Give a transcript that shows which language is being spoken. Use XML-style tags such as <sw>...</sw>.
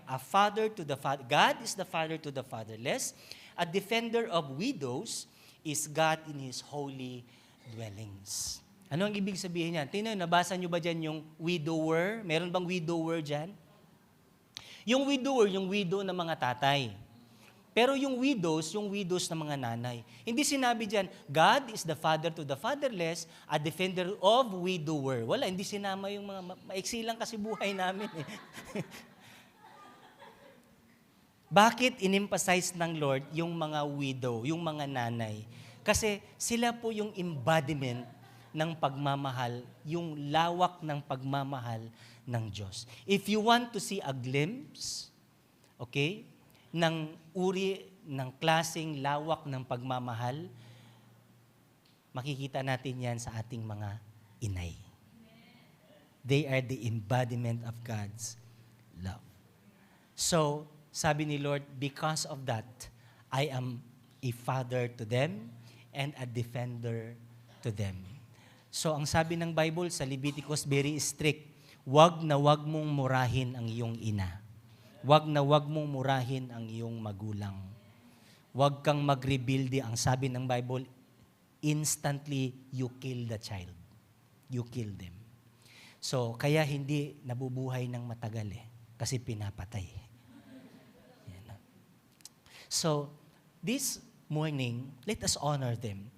<en>A father to the father, God is the father to the fatherless. A defender of widows is God in His holy dwellings.</en> <tl>Ano ang ibig sabihin niyan? Tingnan, nabasa niyo ba dyan yung widower? Meron bang widower dyan? Yung widower, yung widow ng mga tatay. Pero yung widows ng mga nanay. Hindi sinabi dyan,</tl> <en>God is the father to the fatherless, a defender of widower.</en> <tl>Wala, hindi sinama yung mga, maiksi lang kasi buhay namin eh. Bakit in-emphasize ng Lord yung mga widow, yung mga nanay? Kasi sila po yung embodiment ng pagmamahal, yung lawak ng pagmamahal ng Diyos.</tl> <en>If you want to see a glimpse,</en> <tl>okay, ng uri, ng klaseng lawak ng pagmamahal, makikita natin yan sa ating mga inay.</tl> <en>They are the embodiment of God's love. So,</en> <tl>sabi ni Lord,</tl> <en>because of that, I am a father to them and a defender to them.</en> <tl>So, ang sabi ng Bible sa Leviticus, very strict, wag na wag mong murahin ang iyong ina. Wag na wag mong murahin ang iyong magulang. Wag kang mag-rebuild. Ang sabi ng Bible,</tl> <en>instantly you kill the child. You kill them.</en> <tl>So, kaya hindi nabubuhay ng matagal eh. Kasi pinapatay. Yan.</tl> <en>So, this morning, let us honor them.</en>